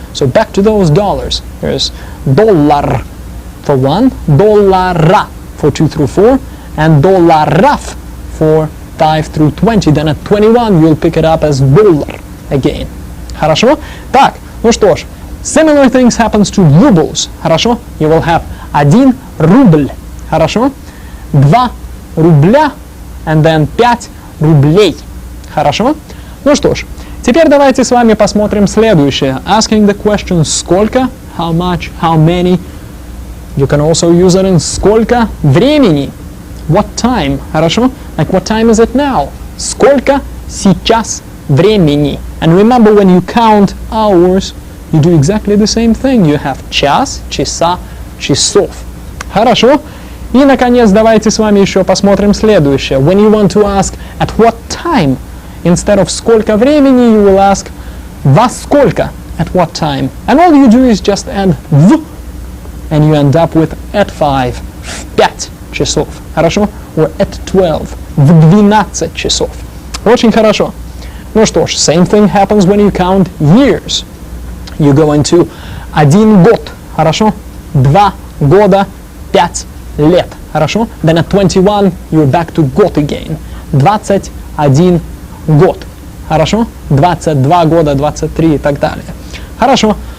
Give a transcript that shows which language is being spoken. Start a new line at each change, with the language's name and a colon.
English: So back to those dollars. There's dollar for 1, доллара for 2 through 4, and долларов for 5 through 20. Then at 21 you'll pick it up as dollar again.
Russian: Хорошо? Так, ну что ж,
English: similar things happens to rubles.
Russian: Хорошо?
English: You will have 1 рубль.
Russian: Хорошо? 2 рубля,
English: and then
Russian: 5 рублей. Хорошо? Ну что ж, теперь давайте с вами посмотрим следующее.
English: Asking the question сколько, how much, how many. You can also use it in сколько времени. What time?
Russian: Хорошо?
English: Like what time is it now?
Russian: Сколько сейчас времени?
English: And remember, when you count hours, you do exactly the same thing. You have час, часа, часов.
Russian: Хорошо? И, наконец, давайте с вами еще посмотрим следующее.
English: When you want to ask at what time, instead of
Russian: сколько времени,
English: you will ask
Russian: во сколько,
English: at what time. And all you do is just add в, and you end up with at 5,
Russian: в 5 часов. Хорошо?
English: Or at 12,
Russian: в 12 часов. Очень хорошо. Ну что ж,
English: same thing happens when you count years. You go into 1 год.
Russian: Хорошо? 2 года, 5 лет. Хорошо?
English: Then at 21, you're back to год again.
Russian: 21 год. Хорошо? 22 года, 23 и так далее. Хорошо.